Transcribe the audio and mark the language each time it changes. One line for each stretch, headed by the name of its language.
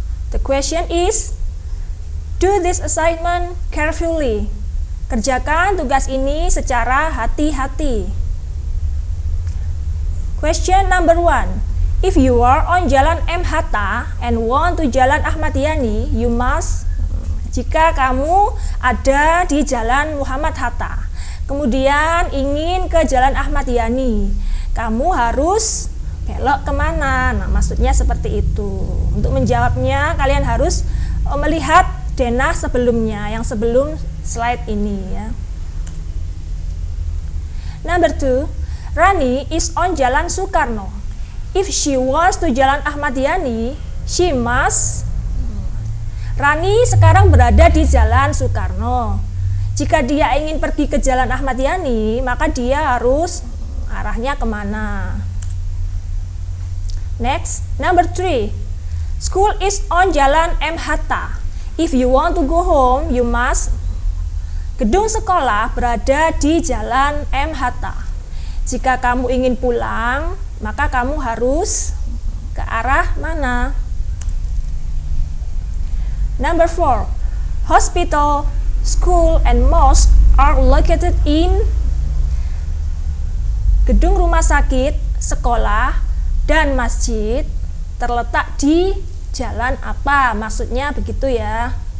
English: The question is, do this assignment carefully.
Indonesian: Kerjakan tugas ini secara hati-hati.
English: Question number 1. If you are on Jalan M. Hatta and want to Jalan Ahmad Yani, you must.
Indonesian: Jika kamu ada di Jalan Muhammad Hatta, kemudian ingin ke Jalan Ahmad Yani, kamu harus belok kemana? Nah, maksudnya seperti itu. Untuk menjawabnya, kalian harus melihat denah sebelumnya, yang sebelum slide ini ya.
English: Number 2, Rani is on Jalan Soekarno. If she wants to Jalan Ahmad Yani, she must.
Indonesian: Rani sekarang berada di Jalan Soekarno. Jika dia ingin pergi ke Jalan Ahmad Yani, maka dia harus arahnya kemana?
English: Next, number 3. School is on Jalan M. Hatta. If you want to go home, you must.
Indonesian: Gedung sekolah berada di Jalan M. Hatta. Jika kamu ingin pulang, maka kamu harus ke arah mana?
English: Number 4. Hospital, school, and mosque are located in.
Indonesian: Gedung rumah sakit, sekolah, dan masjid terletak di jalan apa? Maksudnya begitu ya.